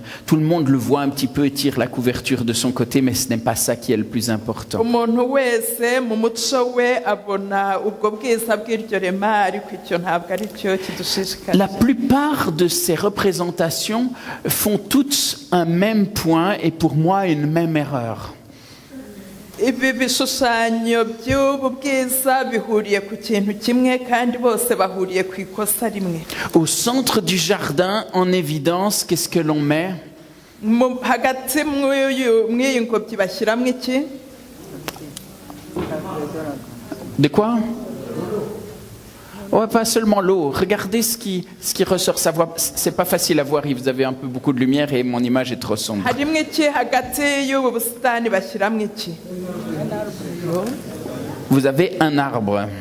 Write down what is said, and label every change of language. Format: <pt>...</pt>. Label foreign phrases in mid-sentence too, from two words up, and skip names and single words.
<fr>Tout le monde le voit un petit peu et tire la couverture de son côté, mais ce n'est pas ça qui est le plus important. La plupart de ces représentations font toutes un même point et pour moi une même erreur.</fr> <rw>Ibi bishushanyo by'ubu bwiza bihuriye ku kintu kimwe kandi bose bahuriye ku ikosa rimwe.</rw> <fr>Au centre du jardin, en évidence, qu'est-ce que l'on met?</fr> <rw>Hagati mw'iyi ngobyi bashyiramo iki?</rw> <fr>De quoi? Oh, pas seulement l'eau. Regardez ce qui ressort. Ça voit, c'est pas facile à voir. Vous avez un peu beaucoup de lumière et mon image est trop sombre. Vous avez un arbre.</fr>